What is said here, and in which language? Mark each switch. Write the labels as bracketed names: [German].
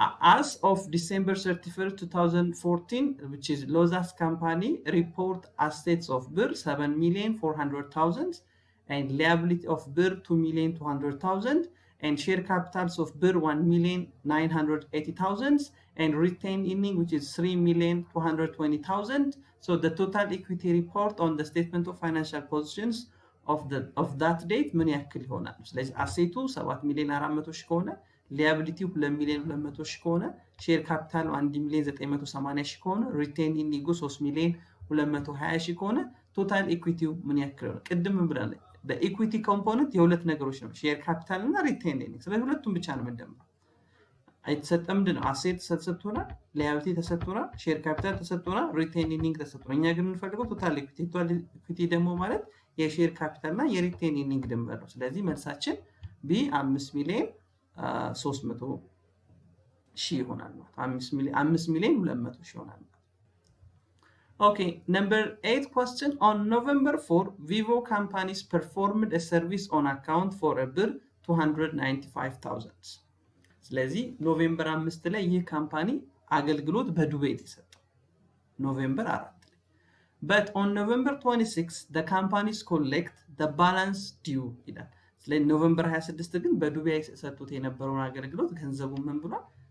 [English] as of December 31st 2014 which is Lozas company report assets of BIR 7,400,000 and liability of BIR 2,200,000 and share capitals of BIR 1,980,000 and retained earning which is 3,220,000. so the total equity report on the statement of financial positions of that date [Amharic] ምን ያክል ይሆናል? ስለዚህ አሴቱ 7,400,000 ከሆነ ሊያቢሊቲው 2,200,000 ከሆነ ሼር ካፒታል 1,980,000 ከሆነ ሪቴን ኢርኒንጉ 3,220,000 ከሆነ ቶታል ኢኩዊቲው ምን ያክል ነው? ቅድም ብለናል በኢኩዊቲ ኮምፖነንት የሁለት ነገሮች ነው፣ ሼር ካፒታል እና ሪቴን ኢርኒንግ። ስለዚህ ሁለቱም ብቻ ነው የምንደምረው። የተሰጠ ምንድነው? አሴት ተሰጥቶናል፣ ሊያቢሊቲ ተሰጥቶናል፣ ሼር ካፒታል ተሰጥቶናል፣ ሪቴን ኢርኒንግ ተሰጥቶናል። እኛ ግን የምንፈልገው ቶታል ኢኩዊቲ። ቶታል ኢኩዊቲ ደግሞ ማለት የሼር ካፒታል እና የሪቴን ኢርኒንግ ድምር ነው። ስለዚህ መልሳችን ቢ 5,300,000 ይሆናል ማለት 5,200,000 ይሆናል። [English] Okay, number 8 question. On November 4, Vivo companies performed a service on account for a BIR 295,000. [Amharic] ስለዚህ ኖቬምበር 5 ላይ ይህ ካምፓኒ አገልግሎት በዱቤ የተሰጠው ኖቬምበር 4 ላይ። [English] but on November 26 the companies collect the balance due [Amharic] ይላል። ስለዚህ ኖቬምበር 26 ግን በዱቤ ሰጥቶት የነበረውን አገልግሎት ገንዘቡ ምን ብሏል?